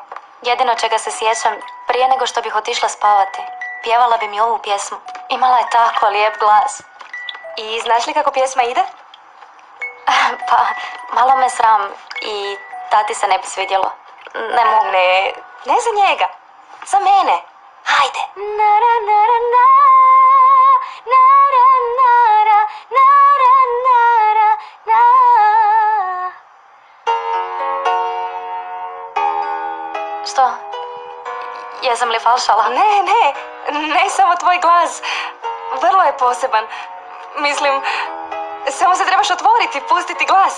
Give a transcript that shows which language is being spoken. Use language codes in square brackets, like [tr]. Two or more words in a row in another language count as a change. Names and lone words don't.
[hr] Jedino čega se sjećam, prije nego što bih otišla spavati, pjevala bi mi ovu pjesmu. Imala je tako lijep glas. I znaš li kako pjesma ide? Pa, malo me sram i tati se ne bi svidjelo. Ne mogu. Ne za njega. Za mene. Hajde. Nara, nara, na, nara, nara, nara, nara, na. Što? Jesam li falšala? Ne samo tvoj glas. Vrlo je poseban. Mislim, samo se trebaš otvoriti, pustiti glas.